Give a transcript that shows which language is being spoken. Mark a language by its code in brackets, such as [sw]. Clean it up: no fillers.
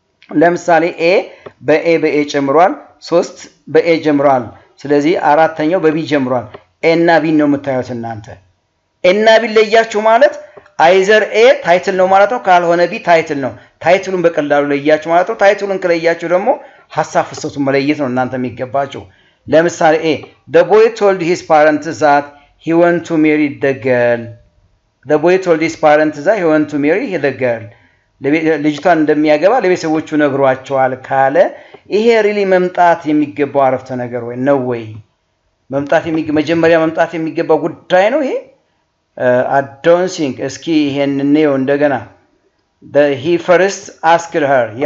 [am] ለምሳሌ በኤ ጨምሯል፣ 3 በኤ ጀምሯል። ስለዚህ አራተኛው በቢ ጀምሯል። ኤ እና ቢ ነው የምታዩት እናንተ። ኤ እና ቢ ለያችሁ ማለት አይዘር ኤ ታይትል ነው ማለት ነው፣ ካልሆነ ቢ ታይትል ነው። ታይትሉን በቀላሉ ለያችሁ ማለት ነው። ታይትሉን ከለያችሁ ደግሞ ሐሳብ ፍሰቱን መለየት ነው እናንተ የሚገባችሁ። ለምሳሌ [en] the boy told his parents that he want to marry the girl. the boy told his parents that he want to marry the girl. [am] ልጅቷን እንደሚያገባ ለቤተሰቦቹ ነግሯቸዋል ካለ ይሄ ሪሊ መምጣት የሚገባው አረፍተ ነገር ወይ ነው ወይ? መጀመሪያ መምጣት የሚገባው ጉዳይ ነው ይሄ? [en] I don't think [am] እስኪ ይሄን ነው እንደገና [en] he first asked her